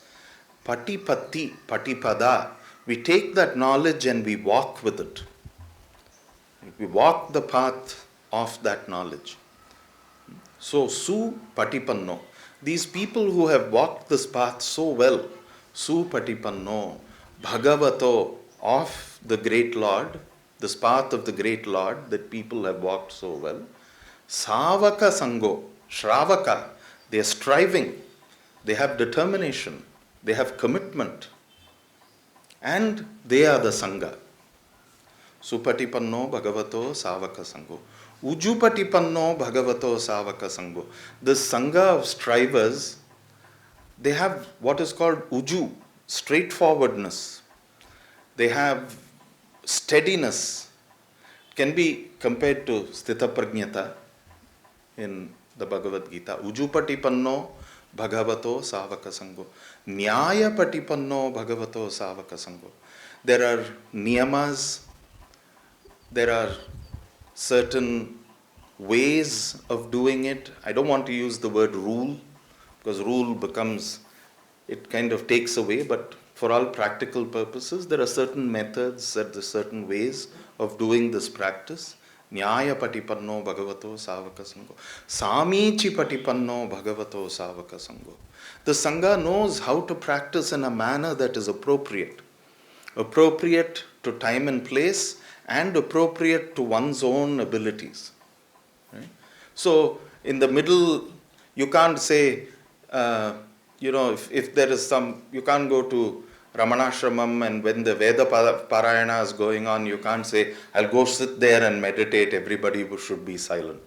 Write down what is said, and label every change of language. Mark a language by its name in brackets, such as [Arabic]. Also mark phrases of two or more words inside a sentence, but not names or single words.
[Pali] Patipatti, patipada, [English] we take that knowledge and we walk with it. We walk the path of that knowledge. [Pali] So, su patipanno. [English] These people who have walked this path so well, [Pali] su patipanno, bhagavato, [English] of the great Lord, this path of the great Lord that people have walked so well. [Pali] Savaka sango, [English] shravaka, they are striving, they have determination, they have commitment, and they are the Sangha. [Pali] Supatipanno bhagavato savaka sango. Ujupatipanno bhagavato savaka sango. [English] This Sangha of strivers, they have what is called uju, straightforwardness. They have steadiness. It can be compared to [Sanskrit] sthita prajnata [English] in the Bhagavad Gita. [Pali] Ujupatipanno bhagavato savaka sango. Nyaya patipanno bhagavato savaka sango. [English] There are niyamas, there are certain ways of doing it. I don't want to use the word rule, because rule becomes, it kind of takes away, but for all practical purposes, there are certain methods, there are certain ways of doing this practice. [Pali] Nyaya patipanno bhagavato savaka sango. Samichi patipanno bhagavato savaka sango. [English] The Sangha knows how to practice in a manner that is appropriate. Appropriate to time and place, and appropriate to one's own abilities. Right? So, in the middle, you can't say, if there is some, you can't go to Ramanacharanatirtha and when the Veda Parayana is going on, you can't say, I'll go sit there and meditate, everybody should be silent.